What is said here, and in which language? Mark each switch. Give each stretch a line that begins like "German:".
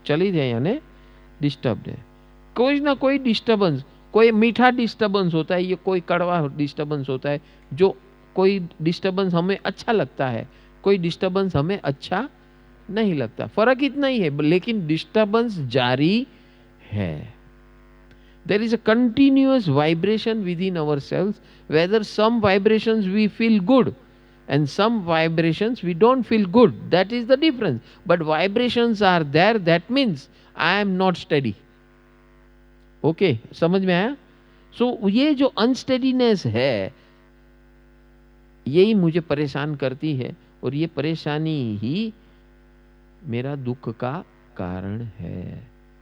Hindi: चलित है यानी डिस्टर्ब्ड है। कोई ना कोई डिस्टर्बेंस, कोई मीठा डिस्टर्बेंस होता है, ये कोई कड़वा डिस्टर्बेंस होता है। जो कोई डिस्टर्बेंस हमें अच्छा लगता है, कोई डिस्टर्बेंस हमें अच्छा नहीं लगता। फर्क इतना ही है, लेकिन डिस्टर्बेंस जारी है।
English: There is a continuous vibration within ourselves, whether some vibrations we feel good and some vibrations we don't feel good. That is the difference. But vibrations are there, that means I am not steady.
Hindi: Okay, समझ में आया? So ये जो अनस्टेडीनेस है यही मुझे परेशान करती है, और ये परेशानी ही मेरा दुख का कारण है।